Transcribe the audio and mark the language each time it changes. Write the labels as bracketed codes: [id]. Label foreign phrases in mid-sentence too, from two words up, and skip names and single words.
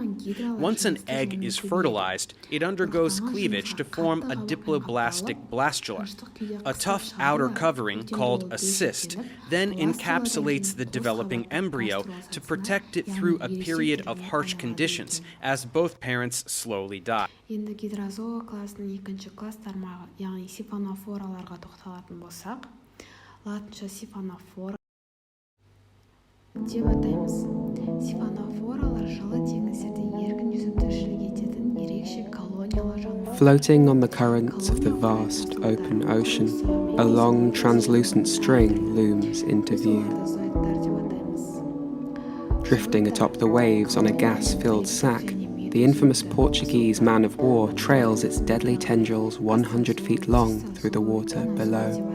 [en] Once an egg is fertilized, it undergoes cleavage to form a diploblastic blastula. A tough outer covering, called a cyst, then encapsulates the developing embryo to protect it through a period of harsh conditions as both parents slowly die. [kk] Енді гидрозоа класының екінші класс тармағы, яғни сифонофораларға тоқталатын болсақ, латынша сифонофора деп атаймыз. Сифонофоралар жылы теңіздерде еркін жүзіп тіршілік ететін ерекше колониялар жануарлар. [en] Floating on the currents of the vast open ocean, a long translucent string looms into view. Drifting atop the waves on a gas-filled sack, the infamous Portuguese man-of-war trails its deadly tendrils 100 feet long through the water below.